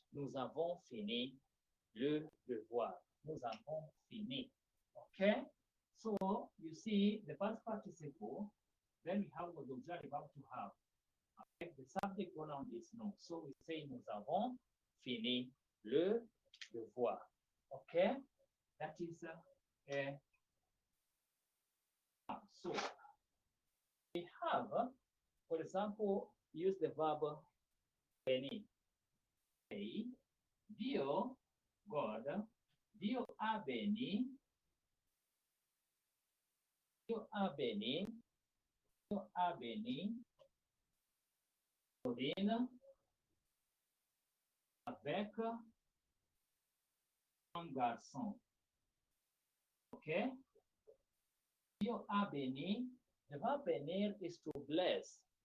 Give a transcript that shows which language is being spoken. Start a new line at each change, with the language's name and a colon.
French: Nous avons fini le devoir. Nous avons fini. Okay?
English: So you see the past participle, then we have the auxiliary verb to have. Okay? The subject pronoun is no. So we say
French: nous avons fini le devoir.
English: Okay? That is so we have, for example, use the verb béni.
French: Say, Dieu, God, Dieu a béni, Dieu a béni, Dieu a béni, Corinne, avec un garçon. Okay? Dieu a béni.
English: The verb bénir is to bless.